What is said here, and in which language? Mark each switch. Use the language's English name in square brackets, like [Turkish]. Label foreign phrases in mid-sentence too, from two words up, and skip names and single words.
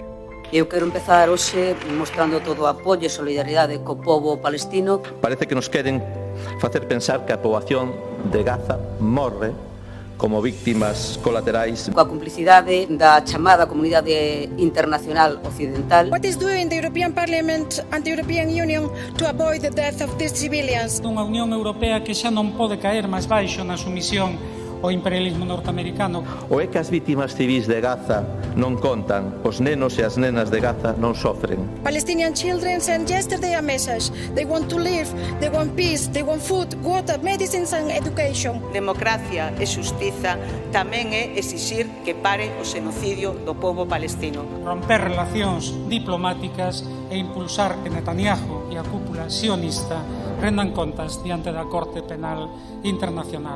[Galician] Eu quero empezar hoxe mostrando todo o apoio e solidaridade co pobo palestino. Parece que nos queren facer pensar que a poboación de Gaza morre como víctimas colaterais. Coa complicidade da chamada comunidade internacional occidental. [English] What is doing the European Parliament and the European Union to avoid the death of these civilians? [Galician] Unha Unión Europea que xa non pode caer máis baixo na sumisión ao imperialismo norteamericano. O é que as vítimas civis de Gaza non contan, os nenos e as nenas de Gaza non sofren. [English] Palestinian children sent yesterday a message. They want to live, they want peace, they want food, water, medicines and education. [Galician] Democracia e xustiza tamén é exixir que pare o xenocidio do pobo palestino. Romper relacións diplomáticas e impulsar que Netanyahu e a cúpula sionista rendan contas diante da Corte Penal Internacional.